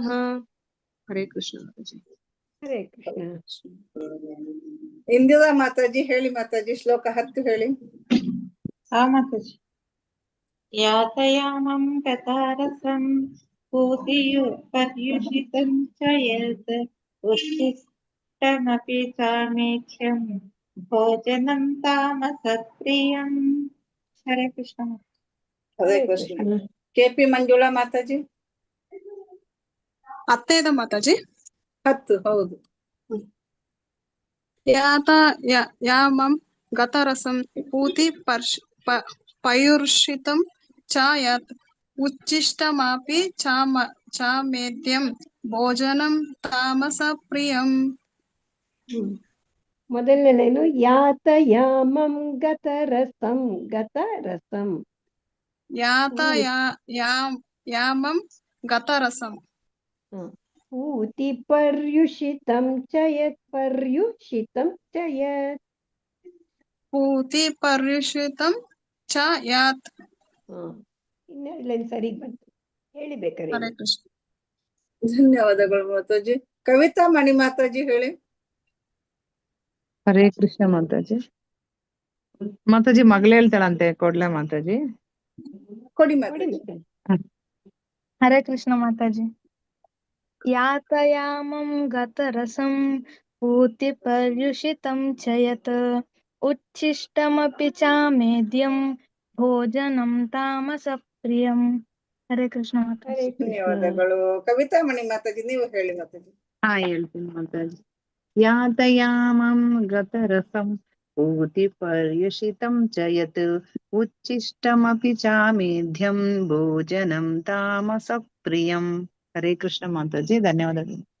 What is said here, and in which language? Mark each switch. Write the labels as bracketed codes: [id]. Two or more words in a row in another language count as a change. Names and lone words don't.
[kn] ಹರೇ ಕೃಷ್ಣ ಮಾತಾಜಿ. ಹರೇ ಕೃಷ್ಣ. ಇಂದಿರಾ ಮಾತಾಜಿ ಹೇಳಿ ಮಾತಾಜಿ. ಶ್ಲೋಕ 10 ಹೇಳಿ. [sa] ಮಾತಾಜಿ. ಯಾತಯಾಮಂ ಗತಾರಸಂ ಪರ್ಯುಷಿತಂ ಚ ಯತ್ ಉಚ್ಛಿಷ್ಟಮಪಿ ಚಾಮೇಧ್ಯಂ ಭೋಜನಂ ತಾಮಸಪ್ರಿಯಂ. [kn] ಹರೇ ಕೃಷ್ಣ. ಹರೇ ಕೃಷ್ಣ. ಕೆಪಿ ಮಂಜುಳಾ ಮಾತಾಜಿ. 10 ಮಾತಾಜಿ. 10 ಹೌದು. [sa] ಯಾತಯಾಮಂ ಗತರಸಂ ಪೂತಿ ಪಯುರ್ಷಿತಂ ಚ ಯತ್ ಉಚ್ಛಿಷ್ಟಮಪಿ ಚಾಮೇಧ್ಯಂ ಭೋಜನಂ ತಾಮಸ ಪ್ರಿಯಂ. [kn] ಮೊದಲನೇ ಲೈನು [sa] ಯಾತಯಾಮಂ ಗತರಸಂ. ಗತರಸಂ. ಯಾತಯಾಮಂ ಗತರಸಂ. ಊತಿ ಪರ್ಯುಷಿತಂ ಚ ಯತ್. ಪರ್ಯುಷಿತಂ ಚ ಯತ್. ಪೂತಿ ಪರ್ಯುಷಿತಂ ಚ ಯತ್. [kn] ಇನ್ನು ಲೈನ್ ಸರಿಗ್ ಬಂತು. ಹೇಳಿ ಬೇಕಾರೆ. ಹರೇ ಕೃಷ್ಣ. ಧನ್ಯವಾದಗಳು ಮಾತಾಜಿ. ಕವಿತಾ ಮಣಿ ಮಾತಾಜಿ ಹೇಳಿ. ಹರೇ ಕೃಷ್ಣ ಮಾತಾಜಿ. ಮಾತಾಜಿ ಮಗಳು ಹೇಳ್ತಾಳಂತೆ, ಕೊಡ್ಲಾ ಮಾತಾಜಿ? ಕೊಡಿ ಮಾತಾಜಿ. [sa] ಹರೇ ಕೃಷ್ಣ ಮಾತಾಜಿ. ಯಾತಯಾಮಂ ಗತರಸಂ ಪೂತಿ ಪರ್ಯುಷಿತಂ ಚ ಯತ್ ಉಚ್ಛಿಷ್ಟಮಪಿ ಚಾಮೇದ್ಯಂ ಭೋಜನಂ ತಾಮಸ ಪ್ರಿಯಂ. [kn] ಹರೇ ಕೃಷ್ಣ ಮಾತಾಜಿ. ಧನ್ಯವಾದಗಳು. ಕವಿತಾ ಮಣಿ ಮಾತಾಜಿ ನೀವು ಹೇಳಿ ಮಾತಾಜಿ. ಹೇಳ್ತೀನಿ ಮಾತಾಜಿ. [sa] ಯಾತಯಾಮಂ ಗತರಸಂ ಪೂತಿ ಪರ್ಯುಷಿತಂ ಚ ಯತ್ ಉಚ್ಛಿಷ್ಟಮಪಿ ಚಾಮೇಧ್ಯಂ ಭೋಜನಂ ತಾಮಸ ಪ್ರಿಯಂ. [kn] ಹರೇ ಕೃಷ್ಣ ಮಾತಾಜಿ. ಧನ್ಯವಾದಗಳು.